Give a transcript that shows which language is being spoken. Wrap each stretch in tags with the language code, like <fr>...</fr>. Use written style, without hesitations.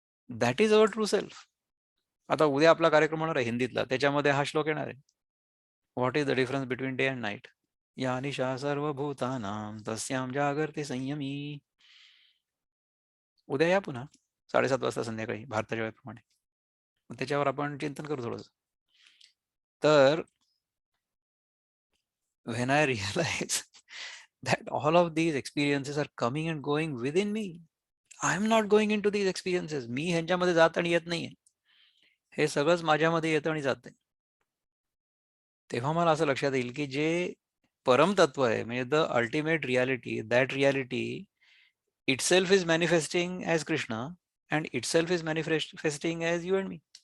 <en>That is our true self.</en> <mr>आता उद्या आपला कार्यक्रम होणार आहे हिंदीतला, त्याच्यामध्ये हा श्लोक येणार आहे.</mr> <en>What is the difference between day and night.</en> <sa>या निशा सर्वभूतानां तस्यां जागर्ते संयमी.</sa> <mr>उद्या या पुन्हा 7:30 वाजता संध्याकाळी भारताच्या वेळेप्रमाणे. मग त्याच्यावर आपण चिंतन करू थोडंसं.</mr> <en>तर when I realize that all of these experiences are coming and going within me, I am not going into these experiences.</en> <mr>मी ह्यांच्यामध्ये जात आणि येत नाहीये. हे सगळंच माझ्यामध्ये येतं आणि जातंय. तेव्हा मला असं लक्षात येईल की जे परमतत्व आहे म्हणजे</mr> <en>The ultimate reality, that reality itself is manifesting as Krishna and itself is manifesting as you and me.</en>